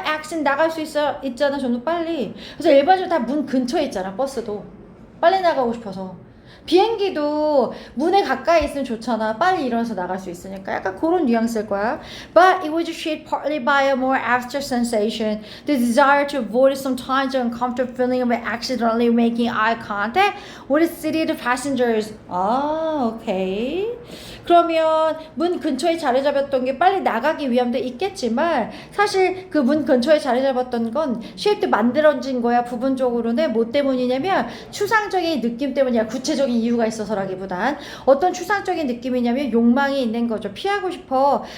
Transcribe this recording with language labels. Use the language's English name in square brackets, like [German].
[Korean] action 나갈 수 있잖아. 좀 더 빨리. 그래서 일반적으로 다 문 근처에 있잖아. 버스도 빨리 나가고 싶어서. 비행기도 문에 가까이 있으면 좋잖아. 빨리 일어나서 나갈 수 있으니까. 약간 그런 뉘앙스일 거야. [English] But it was shaped partly by a more abstract sensation, the desire to avoid sometimes the uncomfortable feeling of accidentally making eye contact with seated passengers. [Korean] 아, 오케이. 그러면 문 근처에 자리 잡았던 게 빨리 나가기 위함도 있겠지만, 사실 그 문 근처에 자리 잡았던 건 쉐입도 만들어진 거야. 부분적으로는 뭐 때문이냐면 추상적인 느낌 때문이야. 구체적인 이유가 있어서라기보단 어떤 추상적인 느낌이냐면 욕망이 있는 거죠. 피하고 싶어.